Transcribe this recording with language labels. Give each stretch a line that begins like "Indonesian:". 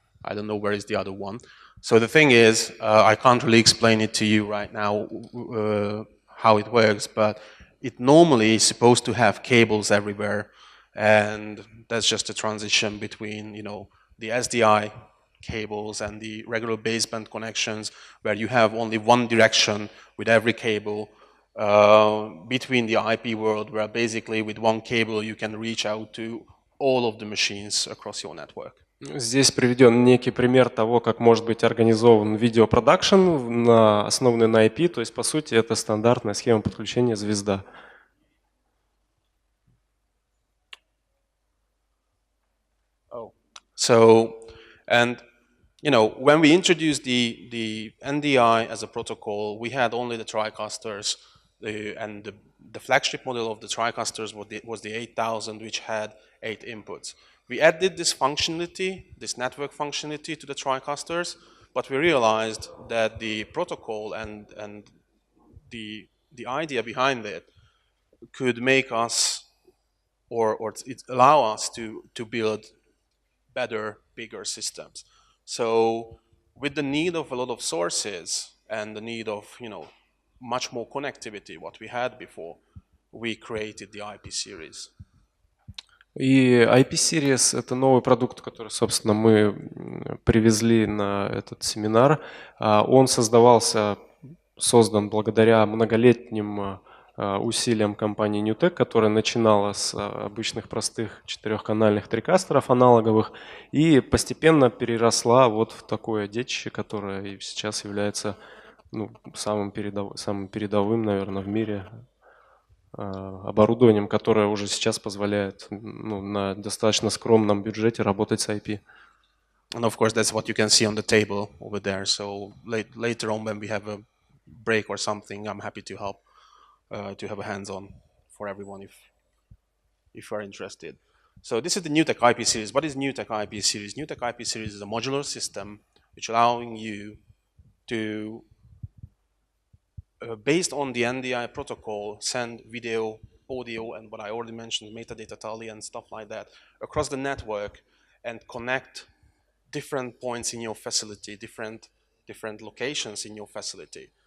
English: I don't know where is the other one. So the thing is, I can't really explain it to you right now how it works, but it normally is supposed to have cables everywhere, and that's just a transition between, you know, the SDI cables and the regular baseband connections, where you have only one direction with every cable between the IP world, where basically with one cable you can reach out to all of the machines across your network.
Russian: Здесь приведен некий пример того, как может быть организован видеопродакшн, основанный на IP, то есть по сути это стандартная схема подключения звезда. Oh.
English: So, and you know, when we introduced the NDI as a protocol, we had only the Tricasters, and the flagship model of the Tricasters was the 8000, which had 8 inputs. We added this functionality, this network functionality to the Tricasters, but we realized that the protocol and the idea behind it could make us, or it allow us to build better, bigger systems. So with the need of a lot of sources and the need of, you know, much more connectivity, what we had before, we created the IP series.
Russian: И IP-Series – это новый продукт, который, собственно, мы привезли на этот семинар. Он создан благодаря многолетним усилиям компании NewTek, которая начинала с обычных простых четырехканальных трикастеров аналоговых и постепенно переросла вот в такое детище, которое и сейчас является самым передовым, наверное, в мире оборудованием, которое уже сейчас позволяет на достаточно скромном бюджете работать с IP.
English: And of course, that's what you can see on the table over there. So later on, when we have a break or something, I'm happy to help to have a hands-on for everyone if you are interested. So this is the NewTek IP series. What is NewTek IP series? NewTek IP series is a modular system which allowing you to based on the NDI protocol, send video, audio, and what I already mentioned, metadata tally and stuff like that across the network and connect different points in your facility, different locations in your facility.